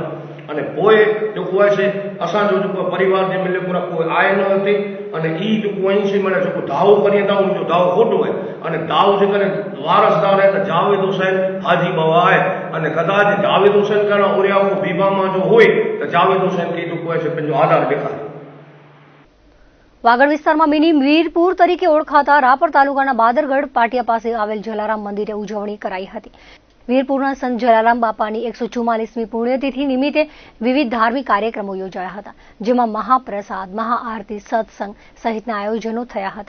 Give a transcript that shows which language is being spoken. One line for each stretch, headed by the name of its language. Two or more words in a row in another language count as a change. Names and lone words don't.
Sindhi: अने पोइ जेको आहे से असांजो जेको परिवार जे मिलपुरा कोई आहे न हिते अने ई जेको ऐं माना जेको दावो करिए था उनजो दावो खोटो आहे अने दावो जेकॾहिं वारसदार आहे त जावेद हुसैन हाजी बाबा आहे अने कदाच जावेद हुसैन करणु उरिया को बीबामा जो होए त जावेद हुसैन खे जेको आहे से पंहिंजो आधार ॾेखारे।
Gujarati: વાગડ વિસ્તારમાં મિની વીરપુર તરીકે ઓળખાતા રાપર તાલુકાના બાદરગઢ પાટિયા પાસે આવેલ જલારામ મંદિરે ઉજવણી કરાઈ હતી। વીરપુરના સંત જલારામ બાપાની 144મી પુણ્યતિથિ નિમિત્તે વિવિધ ધાર્મિક કાર્યક્રમો યોજાયા હતા, જેમાં મહાપ્રસાદ, મહાઆરતી, સત્સંગ સહિતના આયોજનો થયા હતા।